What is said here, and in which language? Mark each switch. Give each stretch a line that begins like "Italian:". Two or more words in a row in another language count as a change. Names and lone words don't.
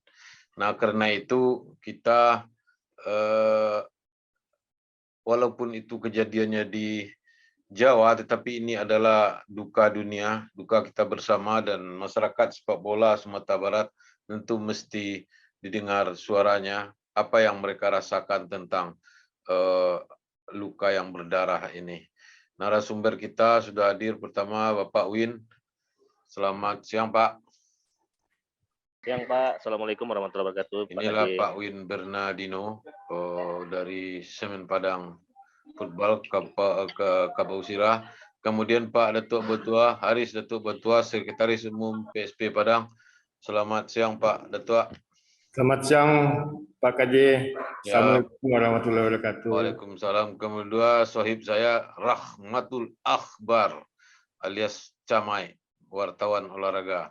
Indonesian: Nah, karena itu kita walaupun itu kejadiannya di Jawa, tetapi ini adalah duka dunia, duka kita bersama, dan masyarakat sepak bola Sumatera Barat tentu mesti didengar suaranya, apa yang mereka rasakan tentang luka yang berdarah ini. Narasumber kita sudah hadir, pertama Bapak Win. Selamat siang Pak. Siang Pak,
Arabic: السلام عليكم ورحمة الله وبركاته.
Indonesian: Inilah Pak Win Bernardino dari Semen Padang Football Kabau Sirah. Kemudian Pak Datuk Betua Haris Datuk Betua, Sekretaris Umum PSP Padang. Selamat siang Pak Datuk. Selamat siang Pak KJ.
Arabic: السلام عليكم ورحمة الله وبركاته.
Indonesian: Waalaikumsalam. Kemudian sahib saya Rahmatul Akhbar alias Camai, wartawan olahraga.